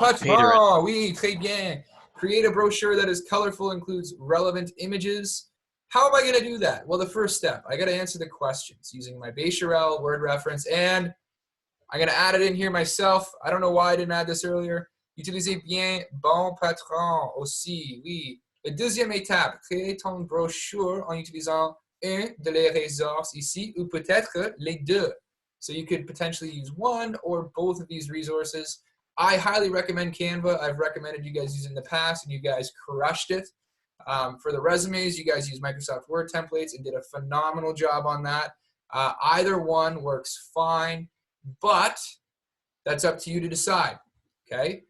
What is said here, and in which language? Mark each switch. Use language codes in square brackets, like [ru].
[fr] patron, oui, très bien. [en] Create a brochure that is colorful, includes relevant images. How am I going to do that? Well, the first step, I got to answer the questions using my Becherel word reference, and I'm going to add it in here myself. I don't know why I didn't add this earlier. [fr] Utilisez bien bon patron aussi, oui. La deuxième étape, créer ton brochure en utilisant un de les ressources ici, ou peut-être les deux. [en] So you could potentially use one or both of these resources. I highly recommend Canva. I've recommended you guys use it in the past, and you guys crushed it. For the resumes, you guys use Microsoft Word templates and did a phenomenal job on that. Either one works fine, but that's up to you to decide, okay?